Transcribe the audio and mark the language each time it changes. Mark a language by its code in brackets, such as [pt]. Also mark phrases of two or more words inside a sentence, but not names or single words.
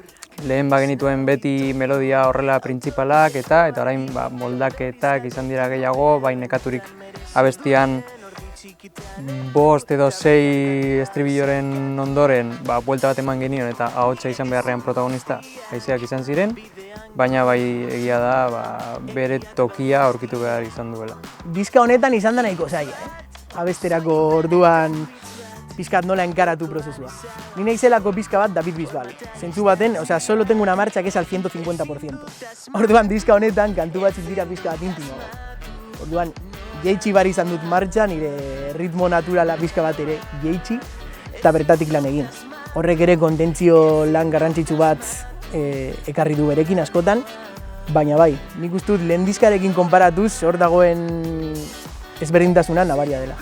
[eu] Lehen genituen beti melodia horrela printzipalak eta orain moldaketak izan dira gehiago, nekaturik abestian 5 edo 6 estribilloren ondoren buelta bat eman genion eta ahotsa izan beharrean protagonista haizeak izan ziren, baina egia da bere tokia aurkitu behar izan duela. Diska honetan izan da nahiko zaila, abesterako orduan pizkat nola enkaratu prozesua. Ni naizelako pizka bat David Bisbal. Zentzu baten, [es] solo tengo una marcha que es al 150%. [eu] Orduan diska honetan kantu batzuk dira pizka bat intimo. Orduan jeitsi bar izan dut martxa, nire ritmo naturala pizka bat ere jeitsi eta bertatik lan egin. Horrek ere kontentzio lan garrantzitsu bat ekarri du berekin askotan, baina nik uste dut lehen diskarekin konparatuz hor dagoen ezberdintasuna nabaria dela.